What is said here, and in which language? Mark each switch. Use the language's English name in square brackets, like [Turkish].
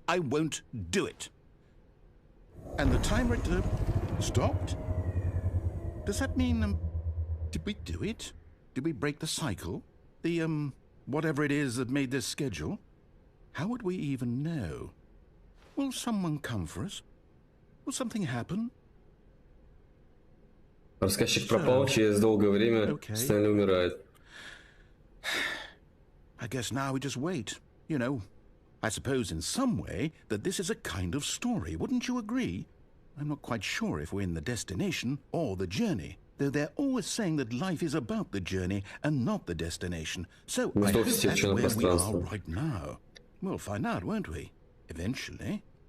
[English] I won't do it. And the timer stopped? Does that mean, did we do it? Did we break the cycle? The, whatever it is that made this schedule? How would we even know? Will someone come for us? Will something happen? [Russian] Рассказчик пропал, через долгое время Стэнли умирает. [English] I guess now we just wait. You know, I suppose in some way that this is a kind of story. Wouldn't you agree? I'm not quite sure if we're in the destination or the journey, though they're always saying that life is about the journey and not the destination. So I hope that's where we are right now. We'll find out, won't we? Eventually.